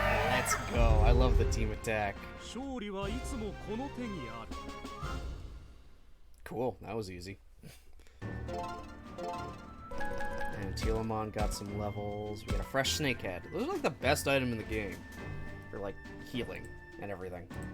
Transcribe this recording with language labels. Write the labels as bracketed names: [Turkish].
[English] Let's go. I love the team attack. [Japanese] 勝利はいつもこの手にある。 [English] Cool, that was easy. And Telemon got some levels. We got a fresh snakehead. Those are like the best item in the game. For like healing and everything.